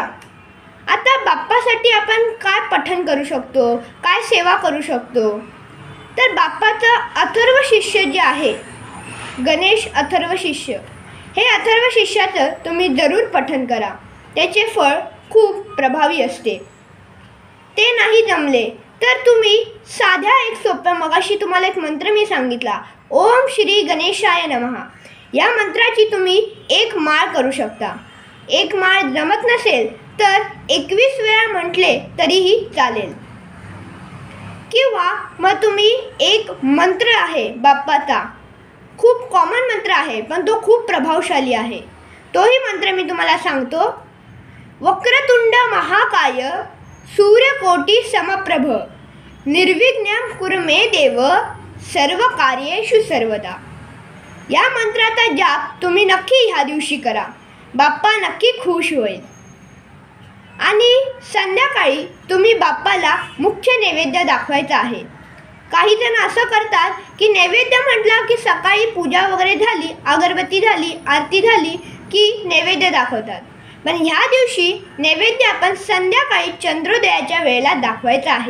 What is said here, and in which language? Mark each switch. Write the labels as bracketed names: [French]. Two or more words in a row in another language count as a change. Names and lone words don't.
[Marathi] आता बाप्पासाठी आपण काय पठण करू शकतो, काय सेवा करू शकतो, तर बाप्पाचं अथर्व शिष्य जे आहे, गणेश अथर्व शिष्य, हे अथर्व शिष्याचं तुम्ही जरूर पठण करा, त्याचे फळ खूप प्रभावी असते। ते नाही जमले तर तुम्ही साध्या एक सोप्या, मगाशी तुम्हाला एक मंत्र मी सांगितला, [Sanskrit] ओम श्री गणेशाय नमः, [Marathi] या मंत्राची तुम्ही एक माळ करू शकता। एक माळ जमत नसेल तर 21 वेळा म्हटले तरीही चालेल, किंवा मग तुम्ही एक मंत्र आहे बाप्पाचा, खूप कॉमन मंत्र आहे पण तो खूप प्रभावशाली आहे, तोही मंत्र मी तुम्हाला सांगतो। [Sanskrit] वक्रतुंड महाकाय सूर्यकोटी समप्रभ निर्विघ्नं कुरु मे देव सर्व कार्येषु सर्वदा। [Marathi] या मंत्राचा जाप तुम्ही नक्की ह्या दिवशी करा, बाप्पा नक्की खुश होईल। आणि संध्याकाळी तुम्ही बाप्पाला मुख्य नैवेद्य दाखवायचा आहे। काही जण असं करतात की नैवेद्य म्हटलं की सकाळी पूजा वगैरे झाली, अगरबत्ती झाली, आरती झाली की नैवेद्य दाखवतात, पण ह्या दिवशी नैवेद्य आपण संध्याकाळी चंद्रोदयाच्या वेळेला दाखवायचा आहे।